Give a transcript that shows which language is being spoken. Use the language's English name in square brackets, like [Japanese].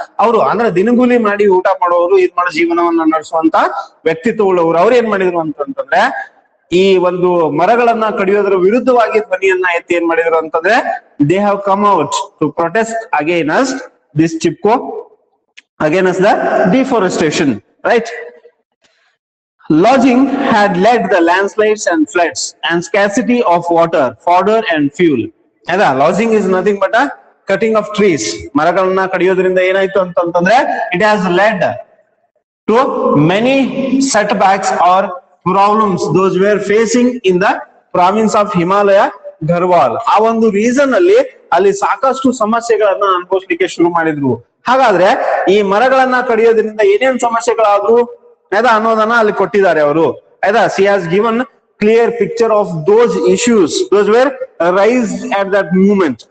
[Kannada] ಅವರು ಅಂದ್ರೆ ದಿನಗೂಲಿ ಮಾಡಿ ಊಟ ಮಾಡೋರು, ಇದ್ ಮಾಡೋ ಜೀವನವನ್ನ ನಡೆಸುವಂತ ವ್ಯಕ್ತಿತ್ವಗಳವರು. ಅವ್ರು ಏನ್ ಮಾಡಿದ್ರು ಅಂತಂದ್ರೆ ಈ ಒಂದು ಮರಗಳನ್ನ ಕಡಿಯೋದ್ರ ವಿರುದ್ಧವಾಗಿ ಧ್ವನಿಯನ್ನ ಎತ್ತಿ ಏನ್ ಮಾಡಿದ್ರು ಅಂತಂದ್ರೆ [English] They have come out to protest against this Chipko, against the deforestation, right? Logging had led the landslides and floods and scarcity of water, fodder and fuel. Aida logging is nothing but a cutting of trees. [Kannada] Maragalna kadiyodrinda enayitu antandre [English] it has led to many setbacks or problems those were facing in the province of Himalaya Garhwal. [Kannada] ಆ ಒಂದು reason ಅಲ್ಲಿ ಸಾಕಷ್ಟು ಸಮಸ್ಯೆಗಳನ್ನ ಅನುಭವಿಸಲಿಕ್ಕೆ ಶುರು ಮಾಡಿದ್ರು. ಹಾಗಾದ್ರೆ ಈ ಮರಗಳನ್ನ ಕಡಿಯೋದ್ರಿಂದ ಏನೇನ್ ಸಮಸ್ಯೆಗಳಾದ್ರು ಆಯ್ತಾ ಅನ್ನೋದನ್ನ ಅಲ್ಲಿ ಕೊಟ್ಟಿದ್ದಾರೆ ಅವರು ಆಯ್ತಾ. [English] She has given clear picture of those issues those were raised at that movement.